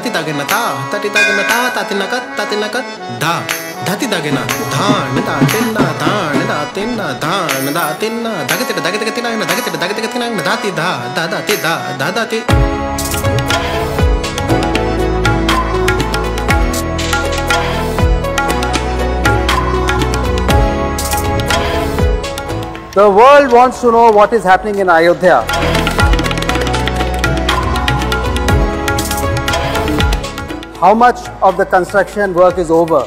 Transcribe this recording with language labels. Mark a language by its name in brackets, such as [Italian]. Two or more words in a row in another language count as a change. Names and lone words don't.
[English] दागे न ता तति दागे न ता ताति नकत धा धाति दागे न धान दातिन्ना धान दातिन्ना धान दातिन्ना दागे तिना न दागे तिना न दाति धा दाति धा दाति The world wants to know what is happening in Ayodhya. How much of the construction work is over?